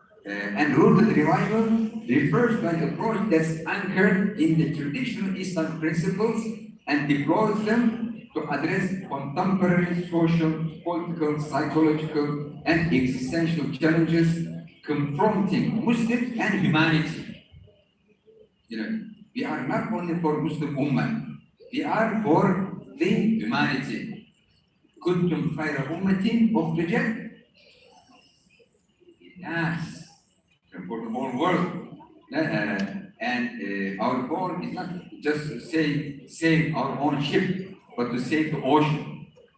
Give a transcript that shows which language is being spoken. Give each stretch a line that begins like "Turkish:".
English: And rooted revival refers to an approach that's anchored in the traditional Islamic principles and deploys them to address contemporary social, political, psychological, and existential challenges confronting Muslims and humanity. We are not only for Muslim Ummah. We are for the humanity.
Arabic: كنتم خير أمة أخرجت للناس
English: for the whole world. And our goal is not just to save our own ship, but to save the ocean.